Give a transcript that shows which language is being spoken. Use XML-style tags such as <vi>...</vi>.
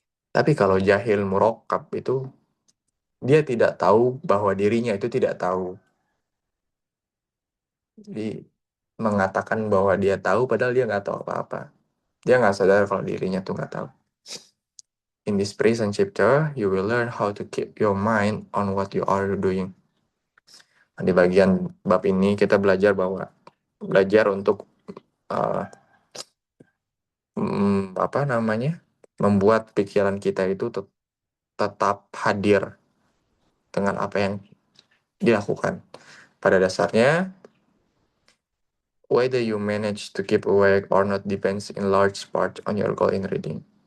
<id>Tapi kalau jahil murakkab itu dia tidak tahu bahwa dirinya itu tidak tahu. Jadi mengatakan bahwa dia tahu padahal dia nggak tahu apa-apa. Dia nggak sadar kalau dirinya tuh nggak tahu.</id> <en>In this present chapter, you will learn how to keep your mind on what you are doing.</en> <id>Nah, di bagian bab ini kita belajar untuk uh, apa namanya, membuat pikiran kita itu tetap hadir dengan apa yang dilakukan. Pada dasarnya,</id> <en>whether you manage to keep awake or not depends in large part on your goal in reading.</en>